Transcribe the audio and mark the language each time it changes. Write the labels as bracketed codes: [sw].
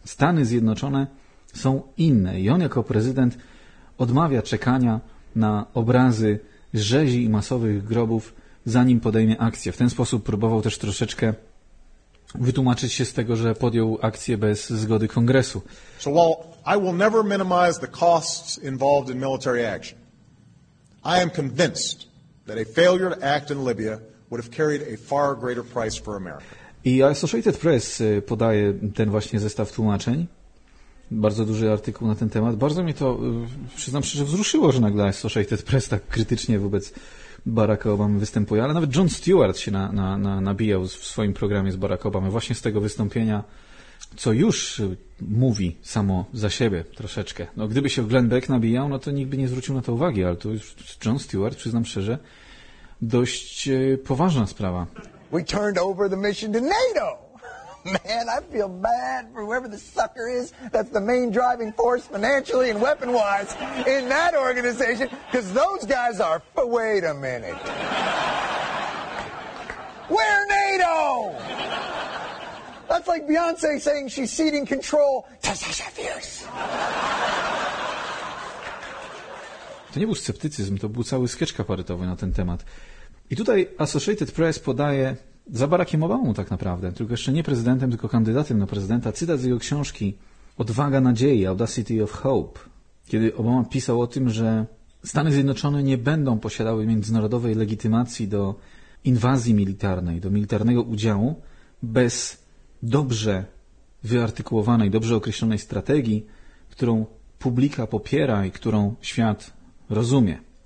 [pl] Stany Zjednoczone są inne i on jako prezydent odmawia czekania na obrazy rzezi i masowych grobów, zanim podejmie akcję. W ten sposób próbował też troszeczkę wytłumaczyć się z tego, że podjął akcję bez zgody Kongresu. [en] So while I will never minimize the costs involved in military action, I am convinced that a failure to act in Libya would have carried a far greater price for America. [pl] I Associated Press podaje ten właśnie zestaw tłumaczeń. Bardzo duży artykuł na ten temat. Bardzo mnie to, przyznam szczerze, wzruszyło, że nagle Associated Press tak krytycznie wobec Baracka Obamy występuje. Ale nawet Jon Stewart się nabijał w swoim programie z Barack Obamy właśnie z tego wystąpienia, co już mówi samo za siebie troszeczkę. No, gdyby się Glenn Beck nabijał, no to nikt by nie zwrócił na to uwagi, ale to Jon Stewart, przyznam szczerze, dość poważna sprawa. [en] We turned over the mission to NATO! Man, I feel bad for whoever the sucker is that's the main driving force financially and weapon-wise in that organization, because those guys are... But wait a minute. We're NATO! That's like Beyonce saying she's ceding control to Sasha Fierce. [pl] To nie był sceptycyzm, to był cały sketch kabaretowy na ten temat. I tutaj Associated Press podaje... Za Barackiem Obamą tak naprawdę, tylko jeszcze nie prezydentem, tylko kandydatem na prezydenta. Cytat z jego książki Odwaga Nadziei, Audacity of Hope, kiedy Obama pisał o tym, że Stany Zjednoczone nie będą posiadały międzynarodowej legitymacji do inwazji militarnej, do militarnego udziału bez dobrze wyartykułowanej, dobrze określonej strategii, którą publika popiera i którą świat rozumie.